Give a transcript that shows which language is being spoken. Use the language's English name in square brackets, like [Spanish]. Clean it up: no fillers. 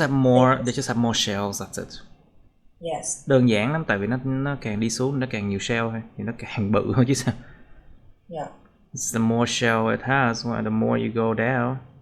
[English] have more shells, that's it. Yes. [Vietnamese] Đơn giản lắm, tại vì nó càng đi xuống nó càng nhiều shell thôi, thì nó càng bự thôi chứ sao. [English] Yeah. The more shell it has, the more you go down.